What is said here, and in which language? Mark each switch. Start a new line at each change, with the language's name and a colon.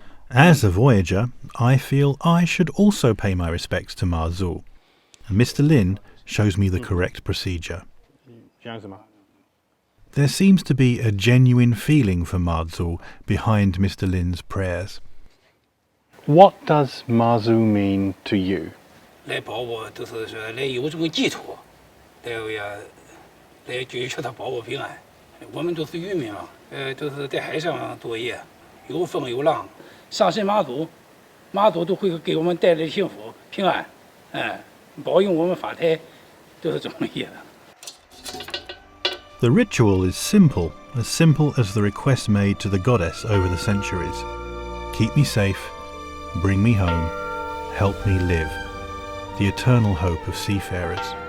English: As a voyager, I feel I should also pay my respects to Mazu, and Mr. Lin shows me the correct procedure. There seems to be a genuine feeling for Mazu behind Mr. Lin's prayers. What does Mazu mean to you?
Chinese: 来保我，都是说来有这个寄托，来追求他保我平安。我们都是渔民嘛，都是在海上作业，有风有浪，上神马祖，马祖都会给我们带来幸福平安，保佑我们发财，都是这么意思。
English: The ritual is simple as the request made to the goddess over the centuries. Keep me safe, bring me home, help me live. The eternal hope of seafarers.